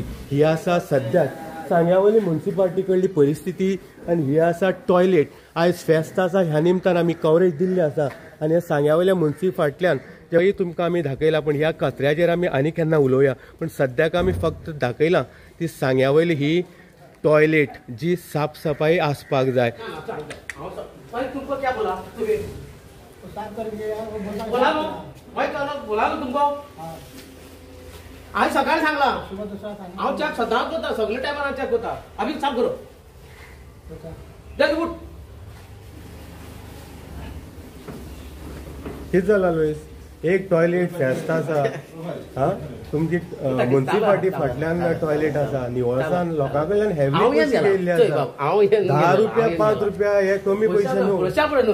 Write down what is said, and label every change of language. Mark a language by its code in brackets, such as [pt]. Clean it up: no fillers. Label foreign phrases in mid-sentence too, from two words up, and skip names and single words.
[kok] ही आसा सद्याक सांग्यावयली म्युन्सिपाल्टी कडली परिस्थिती आनी ही आसा टॉयलेट. आयज फेस्त आसा ह्या निमतान आमी कवरेज दिल्ली आसा आनी ह्या सांग्यावयल्या म्युन्सिपाल्टींतल्यान जेही तुमकां आमी दाखयला, पण ह्या कचऱ्याचेर आमी आनी केन्ना उलोवया. पण सद्याक आमी फक्त दाखयला ती सांग्यावयली ही टॉयलेट जी साफ सफाई आसपाक जाय. [hi] तुमको क्या बोला तो साफ करके वो बोला नो बोला नो तुमको आज [kok] सकाळी सांगला [hi] सुबह दूसरा था [kok] हांव चॅक सदांच करता, सगळे टायमार चॅक करता. [hi] अभी साफ करो जल्दी उठ. [kok] कितें जाला लुईस, एक टॉयलेट फेस्त आसा हा तुमची म्युन्सिपाल्टी फाटल्यान टॉयलेट आसा, निवळसाण लोकां कडल्यान हेवी पयशे केल्ले आसा. 10 रुपया 5 रुपया हे कमी पयशे न्हू.